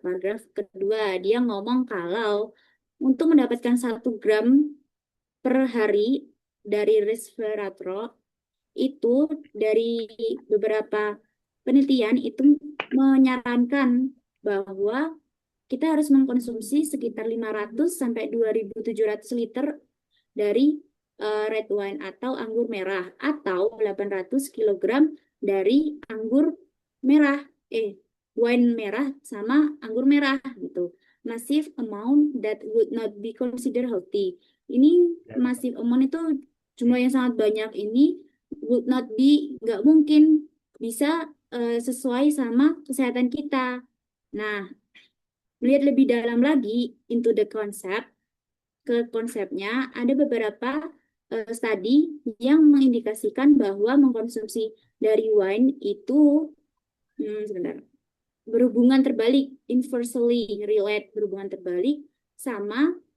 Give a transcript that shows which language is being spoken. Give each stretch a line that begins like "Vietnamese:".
Indonesian: Paragraf kedua, dia ngomong kalau untuk mendapatkan 1 gram per hari dari resveratrol itu dari beberapa penelitian itu menyarankan bahwa kita harus mengkonsumsi sekitar 500 sampai 2.700 liter dari red wine atau anggur merah atau 800 kilogram dari anggur merah wine merah sama anggur merah gitu.
English: Massive amount that would not be considered healthy.
Indonesian: Ini
English: massive amount
Indonesian: itu jumlah yang sangat banyak ini
English: would not be
Indonesian: nggak mungkin bisa sesuai sama kesehatan kita. Nah, melihat lebih dalam lagi
English: into the concept,
Indonesian: ke konsepnya ada beberapa studi yang mengindikasikan bahwa mengkonsumsi dari wine itu sebentar berhubungan terbalik,
English: inversely relate,
Indonesian: berhubungan terbalik sama